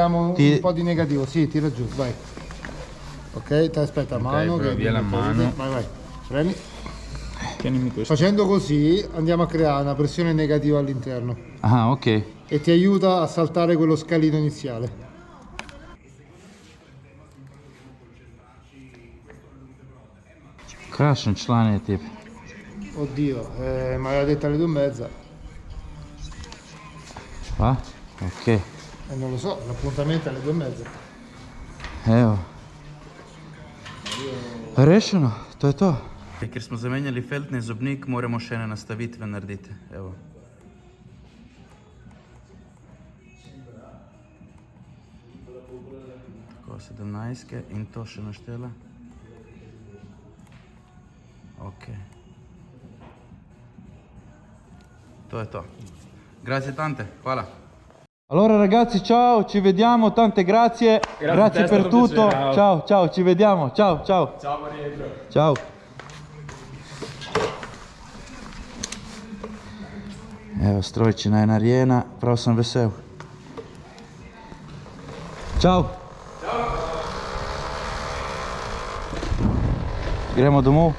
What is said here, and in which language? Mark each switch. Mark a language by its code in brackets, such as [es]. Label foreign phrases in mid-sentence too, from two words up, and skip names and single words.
[it] Ti- un po' di negativo. Sì, tira giù, vai. Ok, te aspetta a mano. però via la mano. Vai, vai. Premi. Tienimi questo. Facendo così andiamo a creare una pressione negativa all'interno Aha, ok. e ti aiuta a saltare quello scalino iniziale. [sl] Krashen član je tip. [it] Oddio, mi aveva detto alle 2:30. [sl] Pa? Ok. [it] Non lo so, l'appuntamento è alle 2:30. [sl] Evo. Rešeno, to je to. Ker smo zamenjali feltni zobnik, moramo še ene nastavitve narediti. Evo. Tako, 17 in to še naštela. Ok. To je to. [it] Grazie tante, hvala. Allora ragazzi, ciao, ci vediamo, tante grazie. Grazie per tutto. Ciao, ciao, ci vediamo. Ciao, ciao. Ciao Mario. Ciao. [sl] Evo, strojčina je narejena, prav sem vesel. Čau. Gremo domov.